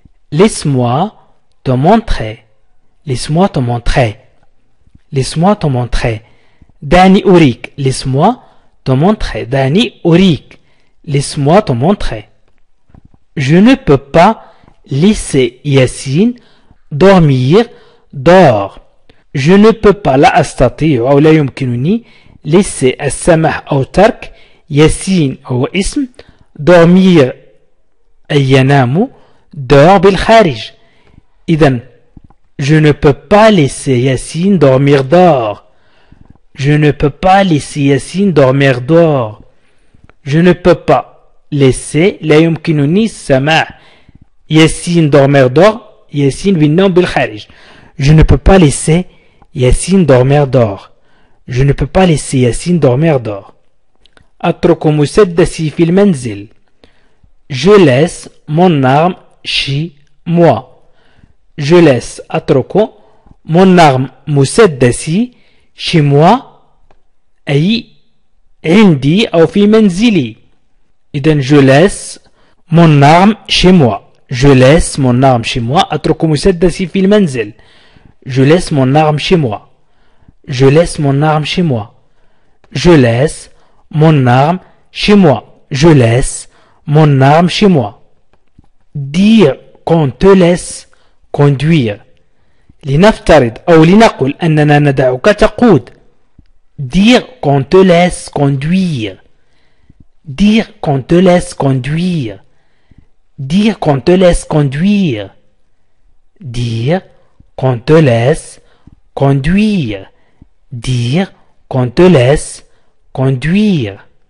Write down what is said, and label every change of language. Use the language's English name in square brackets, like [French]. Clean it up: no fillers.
[French] Laisse-moi te montrer. Laisse-moi te montrer. Laisse-moi te montrer. [Arabic] دعني أوريك. [French] Laisse-moi te montrer. [Arabic] دعني أوريك. [French] Laisse-moi te montrer. Je ne peux pas laisser Yassine dormir dehors. Je ne peux pas, [Arabic] لا أستطيع أو لا يمكنني [French] laisser [Arabic] السمح أو ترك ياسين هو اسم [French] dormir [Arabic] أي ينام [French] dehors [Arabic] بالخارج. إذن [French] je ne peux pas laisser Yassine dormir dehors. Je ne peux pas laisser Yassine dormir dehors. Je ne peux pas laisser [Arabic] لا يمكنني السماح ياسين [French] dormir dehors [Arabic] ياسين بالنوم بالخارج. [French] Je ne peux pas laisser Yassine dormir dehors. Je ne peux pas laisser Yassine dormir dehors. [Arabic] أترك مسدسي في المنزل. [French] Je laisse mon arme chez moi. Je laisse [Arabic] أترك [French] mon arme [Arabic] مسدسي [French] chez moi [Arabic] أي عندي أو في منزلي. إذن [French] je laisse mon arme chez moi. Je laisse mon arme chez moi. [Arabic] أترك مسدسي في المنزل. [French] Je laisse mon arme chez moi. Je laisse mon arme chez moi. Je laisse mon arme chez moi. Je laisse mon arme chez moi. Dire qu'on te laisse conduire. [Arabic] لنفترض أو لنقل أننا ندعك تقود. [French] Dire qu'on te laisse conduire. Dire qu'on te laisse conduire. Dire qu'on te laisse conduire. Dire qu'on te laisse conduire. Dire qu'on te laisse conduire.